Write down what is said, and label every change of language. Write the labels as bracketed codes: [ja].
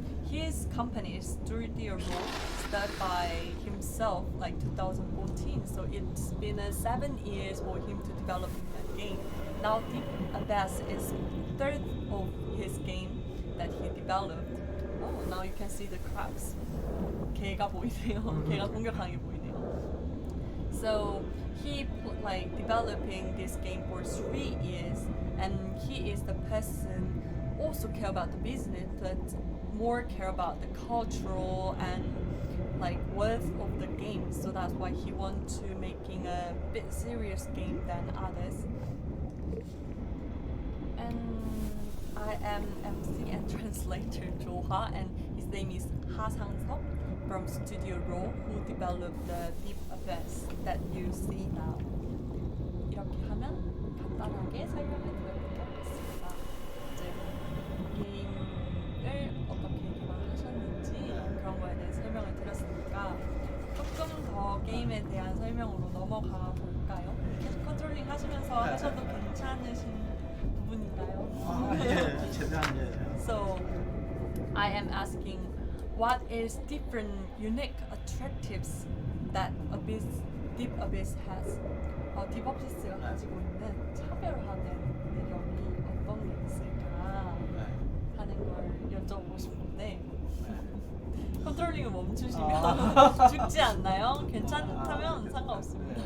[en] His company is Sturdy Road, started by himself like 2014. So it's been 7 years for him to develop that game. Now Deep Abyss is third of his game that he developed. Oh, now you can see the cracks. [ko] 개가 보이네요. 개가 공격하는 게 보이네요. [en] So he developing this game for 3 years, and he is the person also care about the business, but more care about the cultural and worth of the game. So that's why he want to making a bit serious game than others. And I am MC and translator [ko] 조하, [en] and his name is [ko] 하상석 [en] from S튜디오로, who developed the Deep Abyss that you see now. [ko] 이렇게 하면 간단하게 설명해 드려보도록 하겠습니다. 이제 게임을 어떻게 개발하셨는지 그런 거에 대해 설명을 드렸으니까 조금 더 게임에 대한 설명으로 넘어가 볼까요? 계속 컨트롤링 하시면서 하셔도 괜찮으신 부분인가요? 예, 최대한 [en] So I am asking, what is different, unique, attractives that Deep Abyss has? [ko] Deep Abyss가 가지고 있는 차별화된 매력이 어떤 게 있을까 네. 하는 걸 여쭤보고 싶은데 네. 컨트롤링을 멈추시면 죽지 않나요? 괜찮다면 상관없습니다.